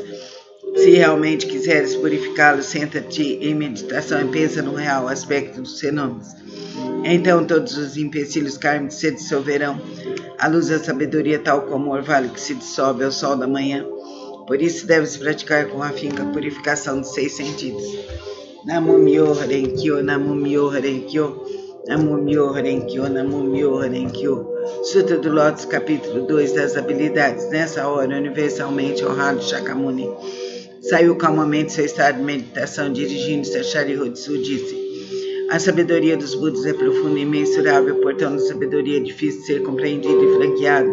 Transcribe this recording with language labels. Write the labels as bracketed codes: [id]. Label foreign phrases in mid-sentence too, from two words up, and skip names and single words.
[pt] Se realmente quiseres purificá-lo, senta-te em meditação e pensa no real aspecto dos fenômenos. Então todos os empecilhos kármicos se dissolverão à luz da sabedoria, tal como o orvalho que se dissolve ao sol da manhã. Por isso deves praticar com afinco a purificação dos 6 sentidos. [ja] 南無妙法蓮華経, 南無妙法蓮華経, 南無妙法蓮華経, 南無妙法蓮華経. [pt] Sutra do Lótus, capítulo 2 das habilidades. Nessa hora, universalmente honrado Shakyamuni saiu calmamente seu estado de meditação, dirigindo-se a Sharihodzu, disse: a sabedoria dos Budas é profunda e imensurável, portanto a sabedoria é difícil de ser compreendida e franqueada.